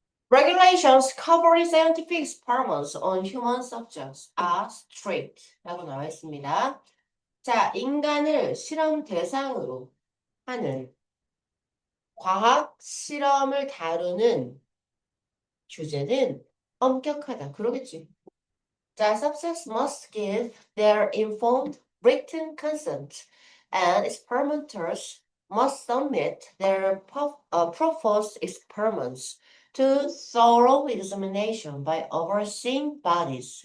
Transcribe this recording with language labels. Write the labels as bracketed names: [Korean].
[English] Regulations covering scientific experiments on human subjects are strict. [Korean] 라고 나와 있습니다. 자, 인간을 실험 대상으로 하는 과학 실험을 다루는 규제는 엄격하다. 그러겠지. [English] 자, subjects must give their informed written consent, and experimenters must submit their proposed experiments to thorough examination by overseeing bodies.